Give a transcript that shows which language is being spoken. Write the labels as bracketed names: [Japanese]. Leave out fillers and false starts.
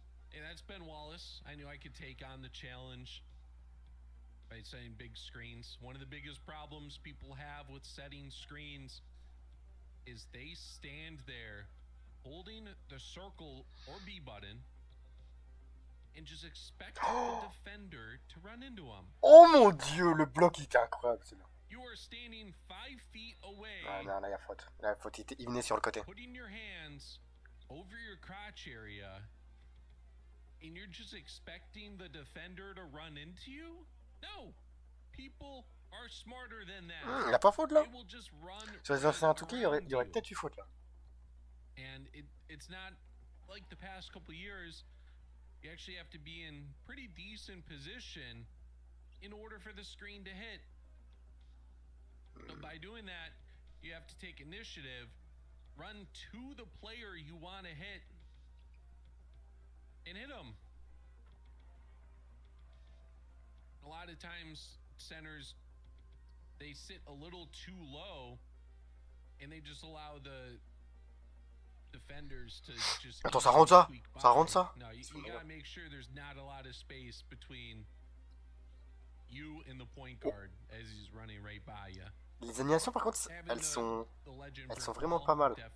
[English] Hey, that's Ben Wallace. I knew I could take on the challenge by setting big screens. One of the biggest problems people have with setting screens is they stand there holding the circle or B button and just expect the defender to run into them. [French] Oh mon dieu, le bloc il était incroyable celui-là. [English] You are standing 5 feet away. [French] Ah non, là il y a faute. Là, faute, il venait sur le côté. [English] Putting your hands over your crotch area, and you're just expecting the defender to run into you? No. People are smarter than that. [French] Il a pas faute là. [English] They will just run [French] sur les anciens en tout cas, il y aurait peut-être eu faute là. [English] And it's not like the past couple years you actually have to be in pretty decent position in order for the screen to hit. So by doing that, you have to take initiative, run to the player you want to hit, and hit them. A lot of times, centers, they sit a little too low, and they just allow the defenders to just... [French] Attends, ça rentre ça? Ça rentre ça? [English] No, you gotta make sure there's not a lot of space between you and the point guard as he's running right by you. [French] Les animations par contre, elles sont vraiment pas mal.